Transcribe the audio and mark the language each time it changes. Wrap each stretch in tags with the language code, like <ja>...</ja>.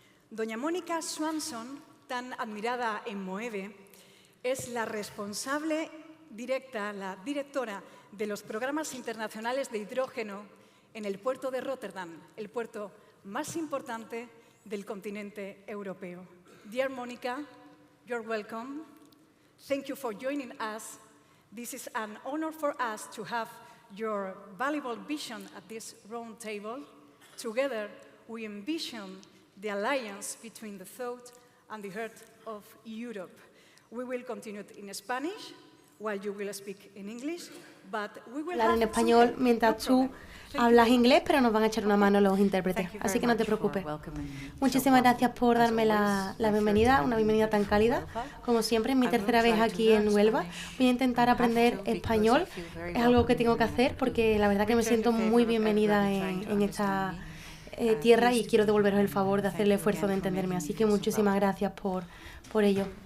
<es>Doña Mónica Swanson, tan admirada en MOEVE, es la responsable directa, la directora de los programas internacionales de hidrógeno en el puerto de Rotterdam, el puerto más importante del continente europeo.</es> <en>Dear Mónica, you're welcome. Thank you for joining us. This is an honor for us to have your valuable vision at this round table. Together, we envision the alliance between the thought and the heart of Europe. We will continue in Spanish, while you will speak in English, but we will</en> <es>hablar en español mientras tú hablas inglés, pero nos van a echar una mano los intérpretes, así que no te preocupes. Muchísimas gracias por darme la bienvenida, una bienvenida tan cálida, como siempre, en mi tercera vez aquí en Huelva. Voy a intentar aprender español, es algo que tengo que hacer porque la verdad que me siento muy bienvenida en esta tierra y quiero devolveros el favor de hacer el esfuerzo de entenderme, así que muchísimas gracias por ello.</es>